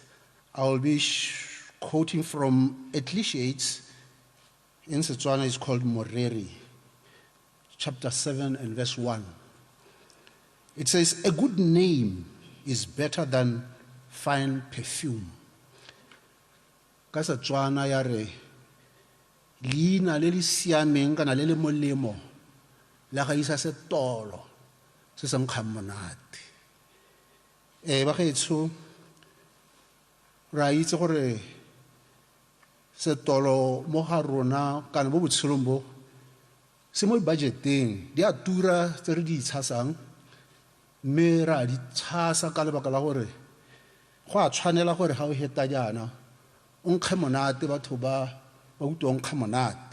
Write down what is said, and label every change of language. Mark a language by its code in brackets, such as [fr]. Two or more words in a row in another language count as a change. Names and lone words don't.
[en] I will be quoting from Ecclesiastes. In Setswana is called Moreri, chapter 7 and verse 1. It says, a good name is better than fine perfume. [tn] Ka Setswana ya re leina le le siameng kana le le molemo la ga isa setolo se se nkgang monate. Ba gaetsho ra itse gore setolo mo ga rona kana mo botshelong bo se mo budgeteng di a tura tse re di itshasang mme ra di tshasa ka lebaka la gore go a tshwanela gore ga o heta jana o nkge monate batho ba utlwa o nkga monate.